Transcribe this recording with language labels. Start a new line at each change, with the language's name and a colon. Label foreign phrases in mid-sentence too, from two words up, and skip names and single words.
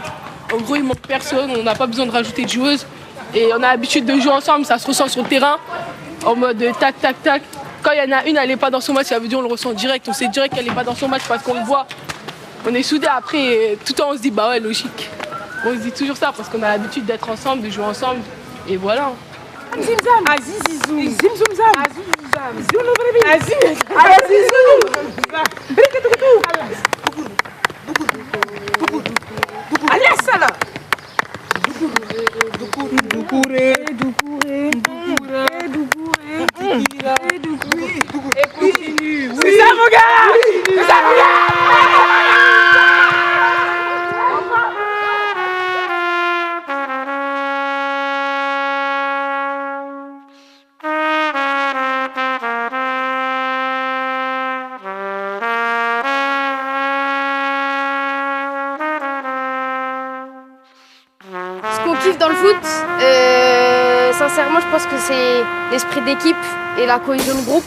French: En gros, il manque personne, on n'a pas besoin de rajouter de joueuses. Et on a l'habitude de jouer ensemble, ça se ressent sur le terrain, en mode tac, tac, tac. Quand il y en a une, elle n'est pas dans son match, ça veut dire on le ressent direct. On sait direct qu'elle n'est pas dans son match parce qu'on le voit. On est soudés. Après, tout le temps, on se dit, bah ouais, logique. On se dit toujours ça parce qu'on a l'habitude d'être ensemble, de jouer ensemble. Et voilà. Zimzam. Azizizou. Zimzumzam. Azizizam. Zulu Alessala. Doucouré. Et continue. C'est ça, mon gars. C'est ça, mon gars. Dans le foot, sincèrement, je pense que c'est l'esprit d'équipe et la cohésion de groupe.